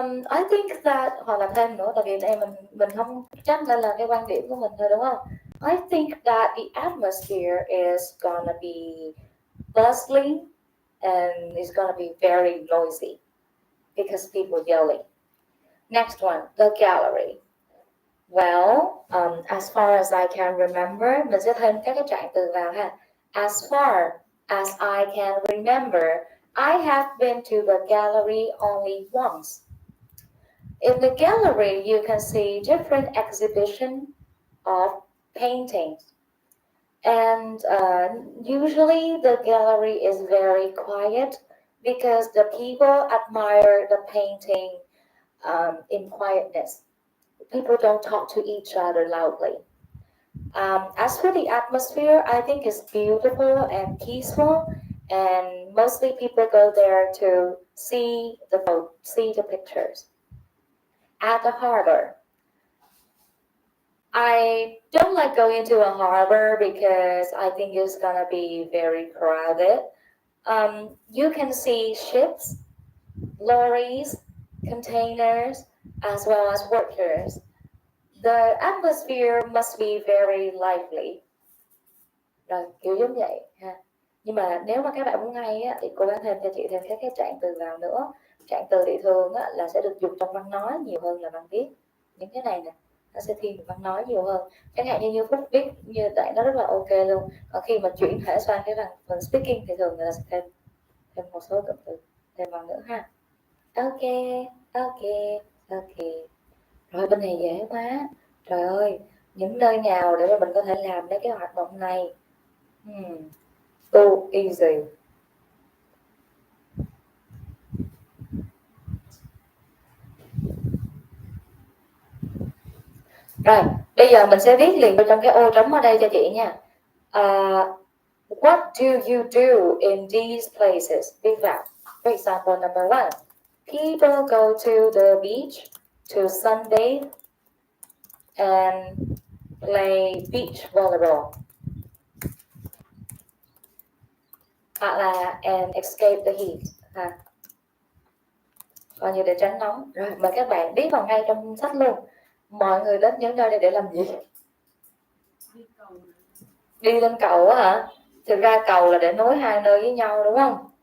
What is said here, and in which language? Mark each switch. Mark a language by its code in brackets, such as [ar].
[en] I think that [vi] hoặc là thêm nữa tại vì đây mình không chắc nên là cái quan điểm của mình thôi đúng không? [en] I think that the atmosphere is gonna be bustling and it's gonna be very noisy because people yelling. Next one, the gallery. Well, as far as I can remember, [vi] mình sẽ thêm các cái trạng từ vào ha. [en] As far as I can remember, I have been to the gallery only once. In the gallery, you can see different exhibition of paintings. And usually the gallery is very quiet because the people admire the painting in quietness. People don't talk to each other loudly. As for the atmosphere, I think it's beautiful and peaceful, and mostly people go there to see the pictures. At the harbor, I don't like going to a harbor because I think it's gonna be very crowded. You can see ships, lorries, containers, as well as workers. The atmosphere must be very lively. [vi] Rồi, kiểu giống vậy ha. Nhưng mà nếu mà các bạn muốn hay á, thì cô gắng thêm cho chị thêm các cái trạng từ vào nữa. Trạng từ thì thường á, là sẽ được dùng trong văn nói nhiều hơn là văn viết. Những cái này nè, nó sẽ thiên về văn nói nhiều hơn. Chẳng hạn như Phúc viết như vậy nó rất là ok luôn. Còn khi mà chuyển thể sang cái phần speaking thì thường là sẽ thêm một số cụm từ thêm vào nữa ha. Ok, ok, ok. Rồi bên này dễ quá. Trời ơi, những nơi nào để mà mình có thể làm mấy cái hoạt động này? [en] So easy. [vi] Rồi, bây giờ mình sẽ viết liền vào trong cái ô trống ở đây cho chị nha. [en] What do you do in these places? [vi] Viết vào. [en] For example, number 1. People go to the beach to sunbathe and play beach volleyball. [vi] Hoặc là [en] and escape the heat. [vi] Coi như để tránh nóng. Rồi, mời các bạn viết vào ngay trong sách luôn. Mọi người đến những nơi đây để làm gì? Đi lên cầu á hả? Thực ra cầu là để nối hai nơi với nhau đúng không?